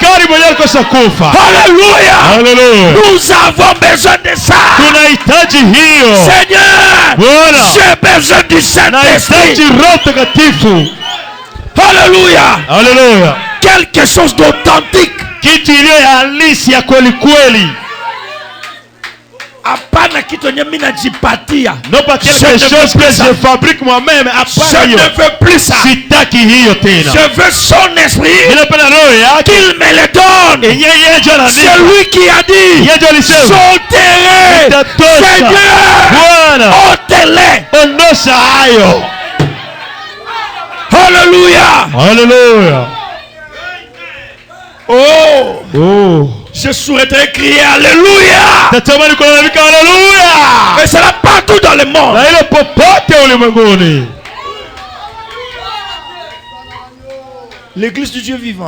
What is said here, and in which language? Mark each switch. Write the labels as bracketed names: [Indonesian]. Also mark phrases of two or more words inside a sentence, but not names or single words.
[French] Alléluia. Nous avons besoin de ça. Seigneur, j'ai besoin du Saint-Esprit. Alléluia. Alléluia. Quelque chose d'authentique. [Swahili] Kitu iliyo ya halisi ya kweli kweli. Hapana kitu yenye mimi najipatia. [French] Non pas quelque chose que je fabrique moi-même. Je ne veux plus ça. [Swahili] Sitaki hiyo tena. [French] Je veux son esprit. [Swahili] Ninapenda roho yake. [French] Qu'il me le donne. C'est lui qui a dit. Son terrain. Seigneur. Ôte-les. [Swahili] Ondosha hayo. [French] Alléluia. Alléluia. Oh. Oh. Je souhaiterais crier Alléluia. Alléluia. Mais c'est là partout dans le monde. L'église du Dieu vivant.